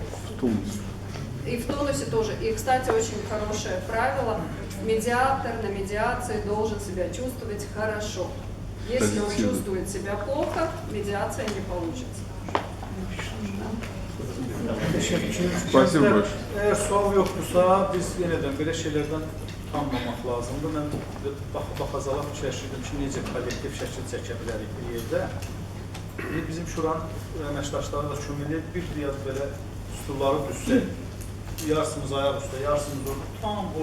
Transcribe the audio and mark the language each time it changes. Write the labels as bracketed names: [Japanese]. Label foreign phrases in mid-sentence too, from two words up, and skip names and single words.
[Russian] И в тонусе тоже. И, кстати, очень хорошее правило, медиатор на медиации должен себя чувствовать хорошо. Если он чувствует себя плохо, медиация не получится. Спасибо большое. [Turkish] Eğer sual yoktursa, [Azerbaijani] biz yeniden belə şeylərdən utanmamaq lazımdır. Mən baxazalar fikirləşirdim ki, necə kollektiv şəkil çəkə bilərik bir yerdə. Bizim şuranın əməkdaşları da kömək edir, bir riyad belə stulları düzsək, yarısımız ayaq üstə, yarısımız orada, tam o...